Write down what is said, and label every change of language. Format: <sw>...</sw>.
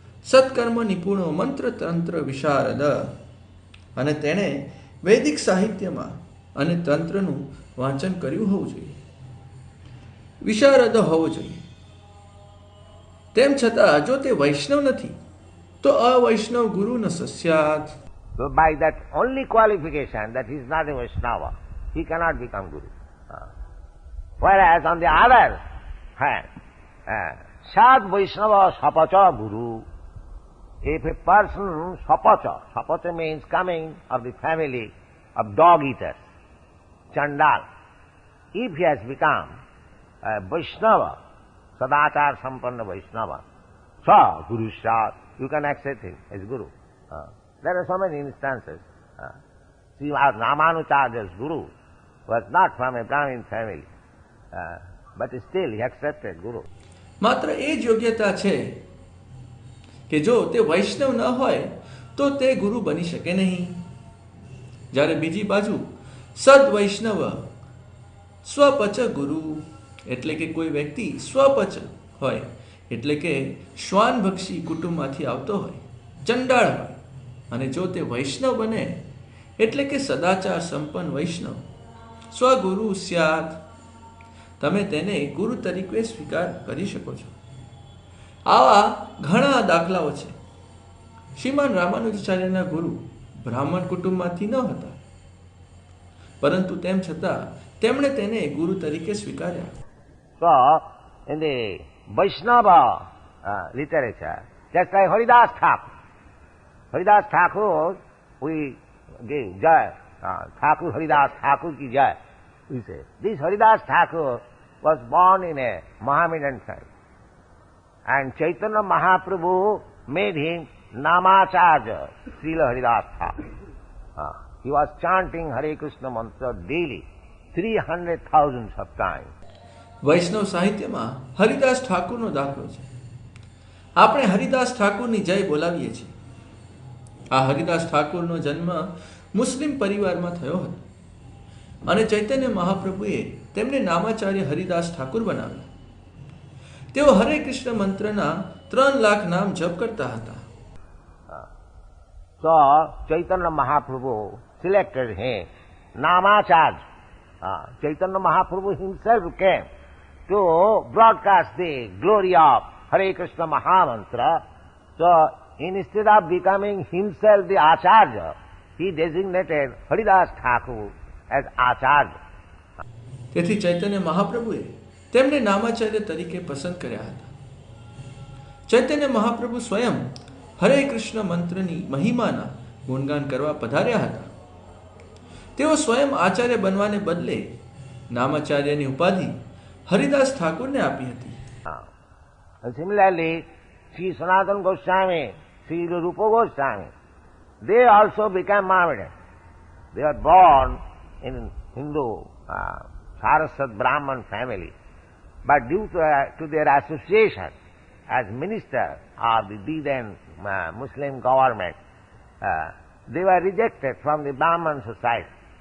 <sa>સત્કર્મ નિપુણો મંત્ર તંત્ર વિશારદ.</sa> <gu>અને તેણે વૈદિક સાહિત્યમાં અને તંત્રનું વાંચન કર્યું હોવું જોઈએ. વિશારદ હોવો જોઈએ. તેમ છતાં જો તે વૈષ્ણવ નથી તો</gu> <sa>અવૈષ્ણવ ગુરુ ન સસ્યાત.</sa> <en>So by that only qualification that he is not a Vaishnava, he cannot become Guru. Whereas on the other hand,</en> <sa>Sad Vaishnava Sapacha Guru,</sa> <en>if a person Sapacha means coming of the family of dog eaters, Chandal, if he has become a Vaishnava, Sadachar Sampanna Vaishnava, Sa Guru Sad, you can accept him as Guru. There are so many instances. See, Ramanuja's Guru was not from a Brahmin family, but still he accepted Guru.</en> <gu>માત્ર એ જ યોગ્યતા છે કે જો તે વૈષ્ણવ ન હોય તો તે ગુરુ બની શકે નહીં. જ્યારે બીજી બાજુ સદ વૈષ્ણવ સ્વપચ ગુરુ એટલે કે કોઈ વ્યક્તિ સ્વપચ હોય એટલે કે શ્વાનભક્ષી કુટુંબમાંથી આવતો હોય, ચંડાળ હોય, અને જો તે વૈષ્ણવ બને એટલે કે સદાચાર સંપન્ન વૈષ્ણવ, સ્વગુરુ સ્યાત. તમે તેને ગુરુ તરીકે સ્વીકાર કરી શકો છો. આવા ઘણા દાખલાઓ છે. શ્રીમાન રામાનુજાચાર્યના ગુરુ બ્રાહ્મણ કુટુંબમાંથી ન હતા, પરંતુ તેમ છતાં તેમણે તેને ગુરુ તરીકે સ્વીકાર્યા.</gu> <en>So, in the Vaishnava literature, just like Haridas Thakur, we give Jai, Thakur Haridas Thakur ki Jai, we say. This Haridas Thakur was born in a Mohammedan family. And Chaitanya Mahaprabhu made him Namacharya, Srila Haridas Thakur. He was chanting Hare Krishna mantra daily, 300,000 of times.</en> <gu>વૈષ્ણવ સાહિત્યમાં હરિદાસ ઠાકુરનો દાખલો છે. આપણે હરિદાસ ઠાકુરની જય બોલાવીએ છીએ. આ હરિદાસ ઠાકુરનો જન્મ મુસ્લિમ પરિવારમાં થયો હતો અને ચૈતન્ય મહાપ્રભુએ તેમને નામાચાર્ય હરિદાસ ઠાકુર બનાવ્યા. તેઓ હરે કૃષ્ણ મંત્રના 3 લાખ નામ જપ કરતા હતા.</gu> <en>So Chaitanya Mahaprabhu selected him, Namacharya. Chaitanya Mahaprabhu himself came to broadcast the glory of Hare Krishna Mahamantra. So instead of becoming himself the Acharya, he designated Haridas Thakur as Acharya.</en> <gu>તેથી ચૈતન્ય મહાપ્રભુએ તેમને નામાચાર્ય તરીકે પસંદ કર્યા હતા. ચૈતન્ય મહાપ્રભુ સ્વયં હરે કૃષ્ણ મંત્રની મહિમાના ગુણગાન કરવા પધાર્યા હતા. તેઓ સ્વયં આચાર્ય બનવાને બદલે નામાચાર્યની ઉપાધિ હરિદાસ ઠાકુરને આપી હતી.</gu> <en>And similarly, Sri Sanatana Goswami, Sri Rupa Goswami, they also became Mohammedan. They were born in Hindu Saraswat Brahman family, but due to their association as minister of the then Muslim government, they were rejected from the Brahman society.</en>